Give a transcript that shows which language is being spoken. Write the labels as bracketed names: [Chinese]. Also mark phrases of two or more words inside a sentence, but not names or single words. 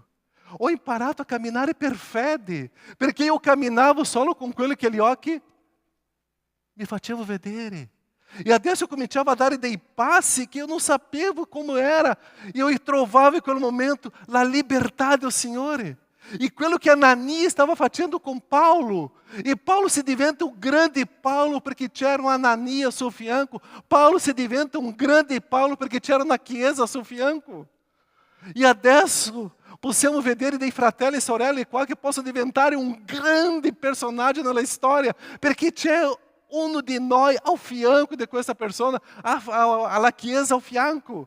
[Italian] Ho imparato a camminare per fede, perché io camminavo solo con quello che gli occhi mi facevano vedere. E adesso eu cominciava a dare dei passi che io non sapevo come era. E eu trovavo in quel momento la libertà del Signore. E quello che Ananias stava facendo com Paulo. E Paulo se diventa um grande Paulo perché c'era um Ananias a suo fianco. Paulo se diventa um grande Paulo perché c'era una chiesa a suo fianco. E adesso possiamo vedere dei fratelli e sorelle qua che possono diventare un grande personaggio nella storia, perché c'è uno di noi ao fianco di questa persona, alla chiesa ao fianco.